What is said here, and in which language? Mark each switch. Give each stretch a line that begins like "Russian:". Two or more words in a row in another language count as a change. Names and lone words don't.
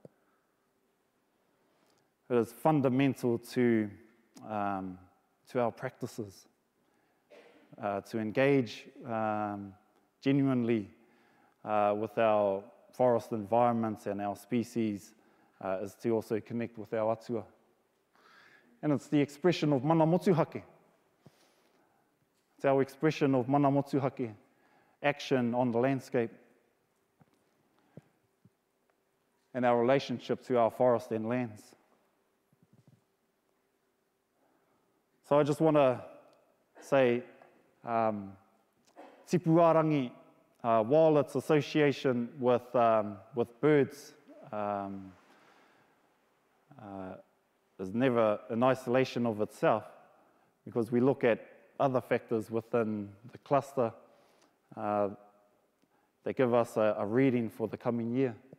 English: It is fundamental to our practices to engage genuinely with our forest environments and our species, is to also connect with our atua. And it's the expression of
Māori: mana motuhake.
English: It's our expression of
Māori: mana motuhake,
English: action on the landscape, and our relationship to our forest and lands. So I just want to say, tipuarangi, while its association with birds is never in isolation of itself, because we look at other factors within the cluster that give us a reading for the coming year.